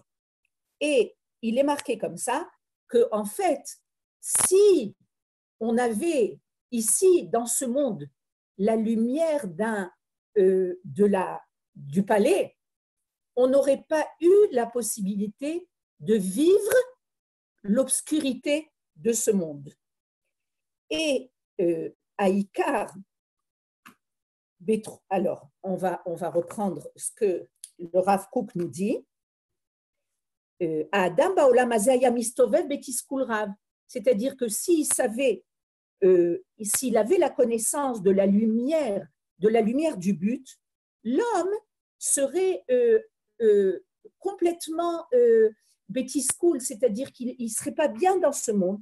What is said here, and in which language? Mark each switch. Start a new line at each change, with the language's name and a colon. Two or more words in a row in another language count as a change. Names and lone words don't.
French: Et il est marqué comme ça que, en fait, si on avait ici, dans ce monde, la lumière du palais, on n'aurait pas eu la possibilité de vivre l'obscurité de ce monde. Et Aïkar, alors on va reprendre ce que le Rav Kook nous dit.
Hebrew: אדם בעולם הזה היה מסתובב בתסכול רב.
French: C'est-à-dire que s'il avait la connaissance de la lumière du but, l'homme serait complètement betiskul, c'est-à-dire qu'il ne serait pas bien dans ce monde.